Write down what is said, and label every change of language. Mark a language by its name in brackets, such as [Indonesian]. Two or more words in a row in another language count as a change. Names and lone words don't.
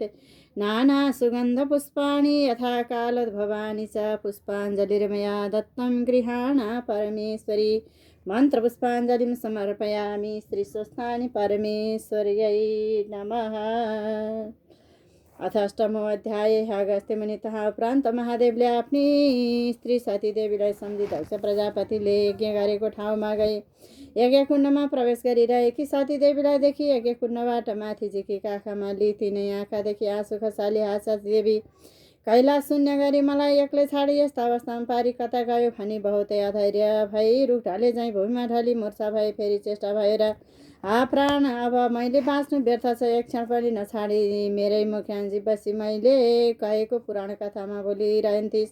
[Sanskrit] नानासुगन्धपुष्पाणि यथा कालोद्भवानि च पुष्पाञ्जलिर्मया दत्तं गृहाण परमेश्वरी। मन्त्रपुष्पाञ्जलिं समर्पयामि श्रीस्वस्थानि परमेश्वर्यै नमः। अथाष्टमो अध्याय। [Nepali] अगस्त्यमुनितः उपरान्त महादेवले आफ्नी स्त्री सतीदेवीलाई सम्झी दक्ष प्रजापतिले यज्ञ गरेको ठाउँमा गए। यज्ञकुण्डमा प्रवेश गरिरहेकी सतीदेवीलाई देखि यज्ञकुण्डबाट माथि झिकेका आँखामा लितिनै आँखादेखि आँसु खसाली सतीदेवी कैलाश शून्य गरी मलाई एक्लै छाडी यस्ता अवस्थामा पारी कता गयो भनी बहुतै अधैर्य भई रुख ढले झैँ भूमिमा ढली मूर्छा भए फेरि चेष्टा भएर प्राण अब मैले बाँच्नु व्यर्थ छ, एक क्षण पनि नछाडी मेरै मुख्यान्जी बसी मैले कहेको पुराण कथामा बोलिरहन्थिस्।